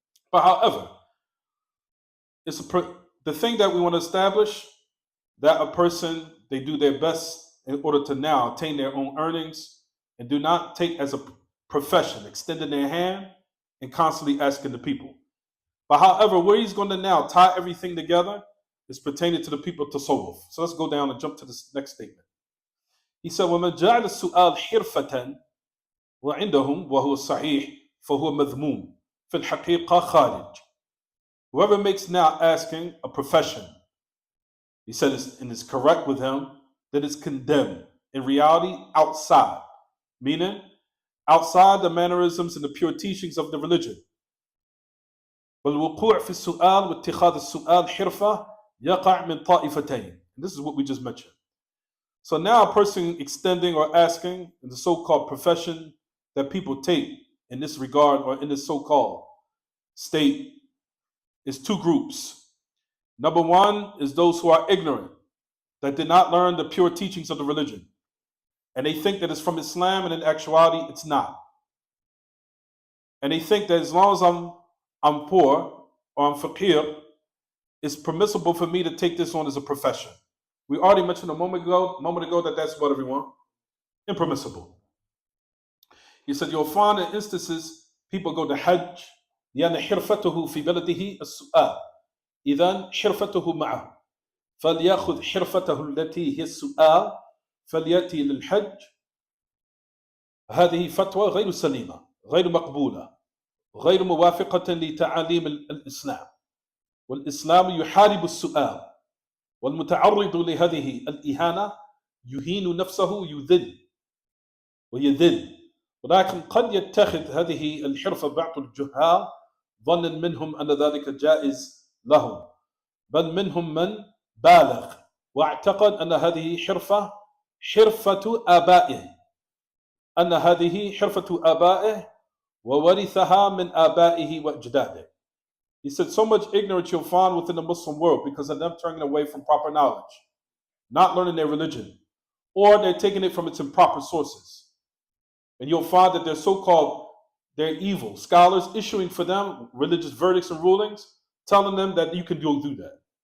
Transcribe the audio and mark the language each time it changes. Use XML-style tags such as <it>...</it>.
<en>But however, the thing that we want to establish that a person, they do their best in order to now attain their own earnings and do not take as a profession, extending their hand and constantly asking the people. But however, where he's going to now tie everything together is pertaining to the people tasawwuf. So let's go down and jump to this next statement. He said,</en> <ar>وَمَنْ جَعَلَ السُّؤَالِ حِرْفَةً وَعِنْدَهُمْ وَهُوَ الصَّحِيحُ فَهُوَ مَذْمُومٌ فِي الْحَقِيقَةِ خَارِجٌ.</ar> <en>Whoever makes now asking a profession, he said, and is correct with him, that is condemned. In reality, outside. Meaning, outside the mannerisms and the pure teachings of the religion.</en> <ar>والوقوع في السؤال واتخاذ السؤال حرفة يقع من طائفتين.</ar> <en>This is what we just mentioned. So now a person extending or asking in the so-called profession that people take in this regard or in this so-called state is two groups. Number one is those who are ignorant, that did not learn the pure teachings of the religion. And they think that it's from Islam, and in actuality, it's not. And they think that as long as I'm poor or I'm faqir, it's permissible for me to take this on as a profession. We already mentioned a moment ago that that's what everyone, impermissible. He said you'll find in instances people go to Hajj,</en> <ar>لأن حرفته في بلده السؤال إذن حرفته معه فليأخذ حرفته التي هي السؤال فليأتي للحج. هذه فتوى غير سليمة غير مقبولة غير موافقة لتعاليم الإسلام، والإسلام يحارب السؤال، والمتعرض لهذه الإهانة يهين نفسه ويذل. ولكن قد يتخذ هذه الحرفة بعض الجهال ظنا منهم أن ذلك جائز لهم، بل منهم من بالغ واعتقد أن هذه حرفة آبائه، أن هذه حرفة آبائه وورثها من آبائه وأجداده.</ar> <en>He said so much ignorance you'll find within the Muslim world because of them turning away from proper knowledge, not learning their religion, or they're taking it from its improper sources. And you'll find that they're evil scholars issuing for them religious verdicts and rulings, telling them that you can do that.</en>